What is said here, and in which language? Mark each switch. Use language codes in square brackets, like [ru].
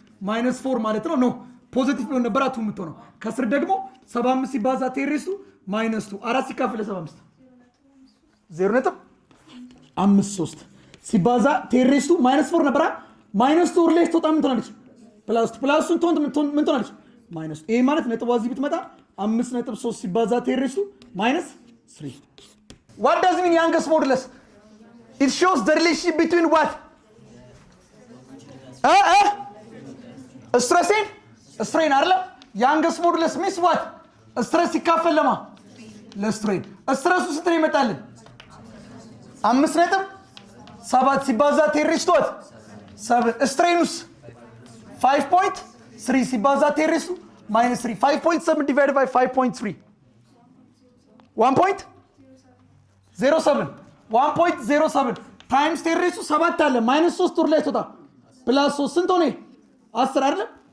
[am] -4 ማለት ነው። ኖ ፖዚቲቭ ቢሆን ነበር 2 የምትሆነው። ከስር ደግሞ 75 ሲባዛ ቴሬሱ -2 4 ሲካፈል ለ75 0.53 ሲባዛ ቴሬሱ -4 ነበር። -4 ላይ ስትወጣ ምን ትሆናለች? ፕላስ ምን ትሆናለች? ማይነስ። ይሄ ማለት ነጥቧ እዚህ ብትመጣ 5.3 ሲባዛ ቴሬሱ -3 [en] What does it mean youngest modulus? It shows the relationship between what? Stress and strain [am] አይደለ? [en] youngest modulus means what? [am] stress ሲካፈል ለማ ለስትሬን። ስትረሱ ስንት ነው ይመጣልን? 5.7 ሲባዛ ቴሬሱ 7 ስትሬኑስ 5.3 ሲባዛ ቴሬሱ -3 5.7 divided by 5.3 1.07 ታይምስ ቴሬሱ 7 አለ -3 ወር ላይ ተወጣ ፕላስ 3 ስንት ሆነ? 10 አይደለም?